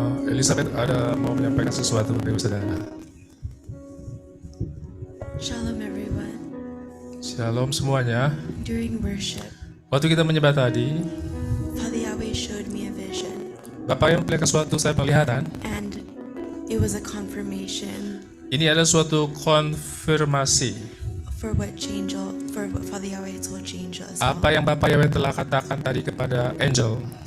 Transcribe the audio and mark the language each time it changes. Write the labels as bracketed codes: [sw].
[id] Elizabeth ada mau menyampaikan sesuatu dari saudara. [en] Shalom everyone. [id] Shalom semuanya. [en] During worship, [id] Waktu kita menyembah tadi, [en] Father Yahweh showed me a vision, [id] Bapak yang memperlihatkan suatu saya penglihatan. [en] and it was a confirmation [id] Ini adalah suatu konfirmasi [en] for what Father Yahweh told Angel as well. [id] apa yang Bapak Yahweh telah katakan tadi kepada Angel.